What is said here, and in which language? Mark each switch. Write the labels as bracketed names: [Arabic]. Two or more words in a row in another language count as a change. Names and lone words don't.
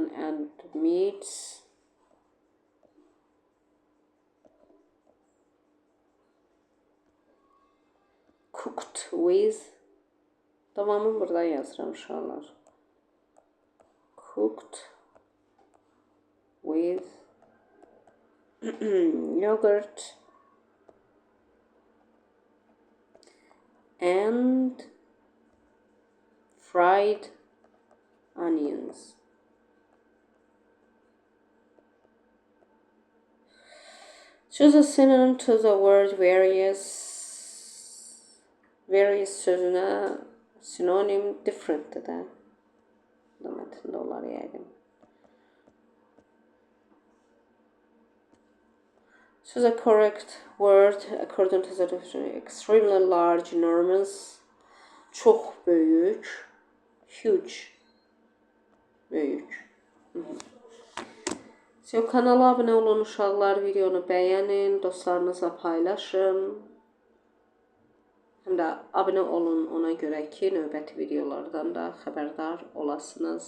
[English] And meats. Cooked with. [Azerbaijani] Tamamını burada yazıram uşaqlar. [English] Cooked with yogurt and fried onions. Choose a synonym to the word various. [Azerbaijani] Various sözünə synonym differentdir də. Bu da mətndə olar yəqin. [English] Choose a correct word according to the definition. Extremely large, enormous. [Azerbaijani] Çox böyük. Huge. Böyük. So, kanala abunə olun uşaqlar, videonu bəyənin, dostlarınızla paylaşın. Həm də abunə olun ona görə ki, növbəti videolardan da xəbərdar olasınız.